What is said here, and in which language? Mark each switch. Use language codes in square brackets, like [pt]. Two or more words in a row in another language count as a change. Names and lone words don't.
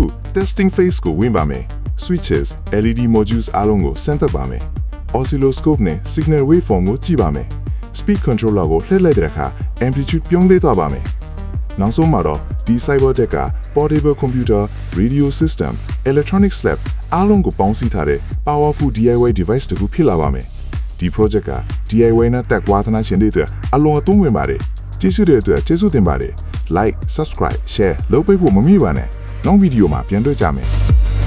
[en] testing phase [my] ကိုဝင်ပါမယ် [en] switches LED modules [my] အားလုံးကိုဆန်းသပ်ပါမယ် oscilloscope နဲ့ [en] signal waveform [my] ကိုကြည့်ပါ မယ် [en] speed controller [my] ကိုလှည့်လိုက်တဲ့အခါ amplitude ပြောင်းလဲသွားပါမယ်နောက်ဆုံးမှာတော့ဒီ Cyberdeck က [en] portable computer radio system electronic slab [my] အားလုံးကိုပေါင်းစည်းထားတဲ့ [en] powerful DIY device [my] တစ်ခုဖြစ်လာပါမယ်ဒီ project က DIY နဲ့တက်ဝါသနာရှင်တွေအတွက်အလွန်အသုံးဝင်ပါတယ်ကျေးဇူးတဲ့အတွက်ကျေးဇူးတင်ပါတယ် [en] like subscribe share [my] လုပ်ပေးဖို့မမေ့ပါနဲ့နောက်ဗီဒီယိုမှာပြန်တွေ့ကြမယ်